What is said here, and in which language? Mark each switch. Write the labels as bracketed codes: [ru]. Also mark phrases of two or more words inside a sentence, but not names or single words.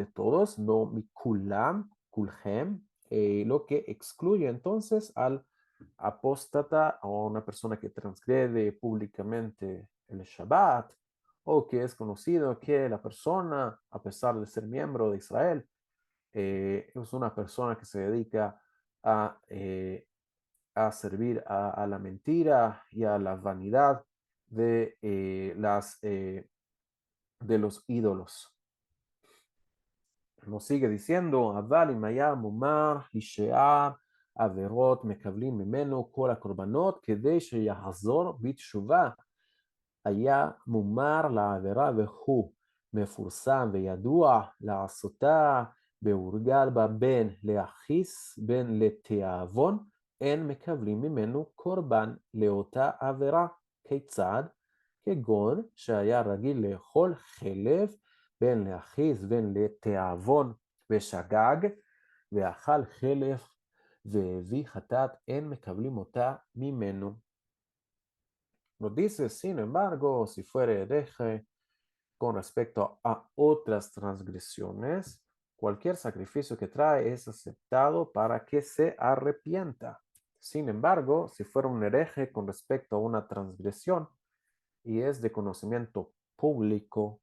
[es] todos, no [he] מכולם, כולם, [es] lo que excluye entonces al apóstata o a una persona que transgrede públicamente el Shabbat, o que es conocido que la persona, a pesar de ser miembro de Israel, es una persona que se dedica a, a servir a la mentira y a la vanidad de los ídolos. Nos sigue diciendo, [he] אבל אם היה מומר, הישאר עבירות מקבלים ממנו כל הקורבנות כדי שיחזור בתשובה. היה מומר לעבירה והוא מפורסם וידוע לעשותה והורגל בה בין להכעיס בין לתיאבון, אין מקבלים ממנו קורבן לאותה עבירה. כיצד? כגון שהיה רגיל לאכול חלב בין להכעיס בין לתיאבון ושגג, ואכל חלב והביא חטאת, אין מקבלים אותה ממנו. [es] Nos dice, sin embargo, si fuere hereje con respecto a otras transgresiones, cualquier sacrificio que trae es aceptado para que se arrepienta. Sin embargo, si fuera un hereje con respecto a una transgresión y es de conocimiento público